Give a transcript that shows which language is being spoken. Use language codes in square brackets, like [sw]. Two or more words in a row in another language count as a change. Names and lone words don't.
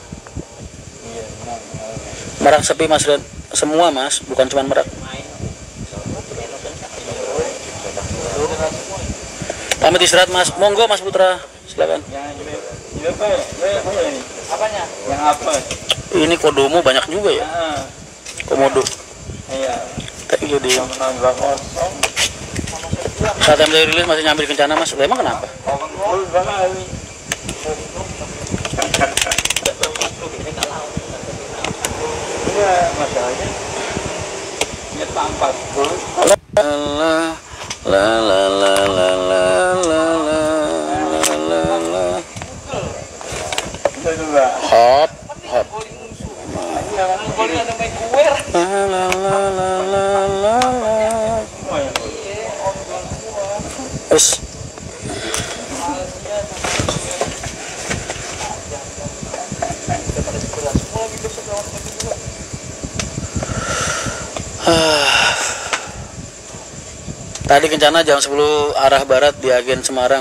[id] Merak sepi, Mas, dan semua, Mas, bukan cuma Merak. Pamit istirahat, Mas. Monggo, Mas Putra, silakan. Apanya? Yang apa? Ini kodomo banyak juga ya. Komodo. Iya. [en] Thank you, Dim. [id] Nambah kosong. Saat MTV rilis masih nyambi di Kencana mas. Emang kenapa? Iya, masalahnya ini tampak bro. La la la la la la la la la la. Hop hop. Boleh ada main kuwer. La la la la la la la. Wes. Tadi Kencana jam 10 arah barat di agen Semarang.